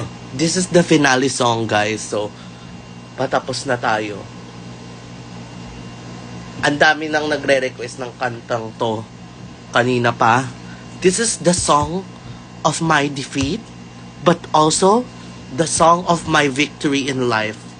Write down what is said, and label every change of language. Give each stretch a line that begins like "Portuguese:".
English: This is the finale song, guys.
Filipino: So, patapos na tayo. Ang dami nang nagre-request ng kantang to kanina pa.
English: This is the song of my defeat, but also the song of my victory in life.